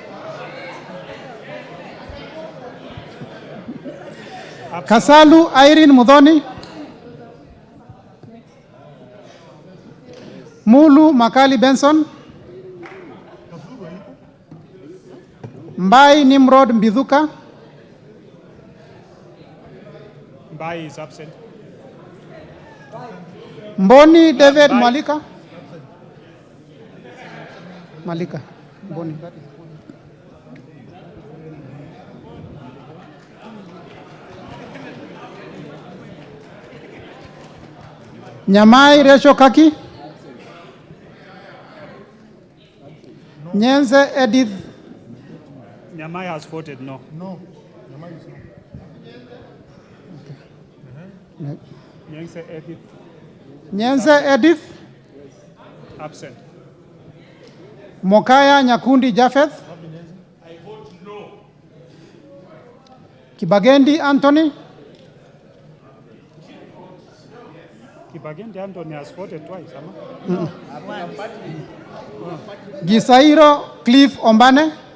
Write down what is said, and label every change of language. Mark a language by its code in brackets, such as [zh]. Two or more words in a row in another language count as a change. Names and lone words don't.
[en] Kasalu Irene Mudhoni. Mulu Makali Benson. Mbai Nimrod Mbithuka. Mbai is absent. Mboni David Malika. Malika. Mboni. Nyamai Resho Kaki. Nyenze Edith. Nyamai has voted no. No. Nyamai is no. Nyense Edith. Nyenze Edith. Absent. Mokaya Nyakundi Japheth. I vote no. Kibagendi Anthony. Kibagendi Anthony has voted twice, ama? Gisairo Cliff Ombane.